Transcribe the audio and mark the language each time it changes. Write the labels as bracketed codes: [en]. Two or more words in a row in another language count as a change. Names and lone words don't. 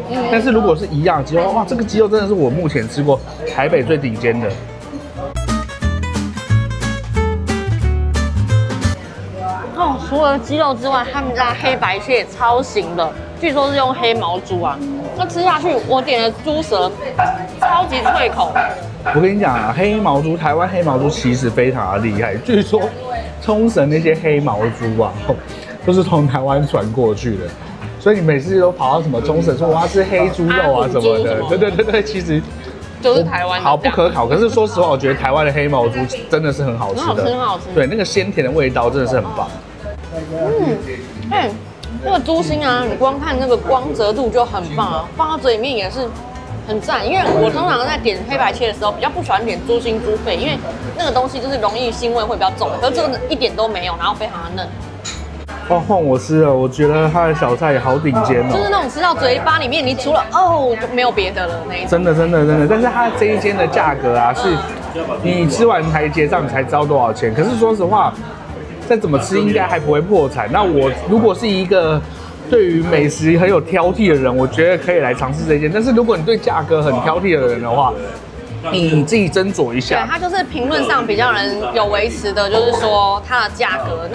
[zh] 但是如果是一樣雞肉，哇，這個雞肉真的是我目前吃過台北最頂尖的。除了雞肉之外，他們家黑白切也超行的，據說是用黑毛豬啊。那吃下去，我點的豬舌，超級脆口。我跟你講啊，黑毛豬，台灣黑毛豬其實非常的厲害。據說沖繩那些黑毛豬啊，都是從台灣傳過去的，所以你每次都跑到什麼沖繩說我要吃黑豬肉啊什麼的，對，其實就是台灣好不可考。可是說實話，我覺得台灣的黑毛豬真的是很好吃的，很好吃。對，那個鮮甜的味道真的是很棒。那個豬心啊，你光看那個光澤度就很棒啊，放到嘴裡面也是很讚。因為我通常在點黑白切的時候，比較不喜歡點豬心豬肺，因為那個東西就是容易腥味會比較重，可是這個一點都沒有，然後非常的嫩。哦，換我吃了，我覺得它的小菜也好頂尖哦，就是那種吃到嘴巴裡面，你除了哦就沒有別的了那一種。真的，但是它這一間的價格啊，是你吃完才結賬才知道多少錢。可是說實話，再怎麼吃應該還不會破產。那我如果是一個對於美食很有挑剔的人，我覺得可以來嘗試這一間。但是如果你對價格很挑剔的人的話，你自己斟酌一下。对，它就是評論上比較人有維持的，就是說它的價格。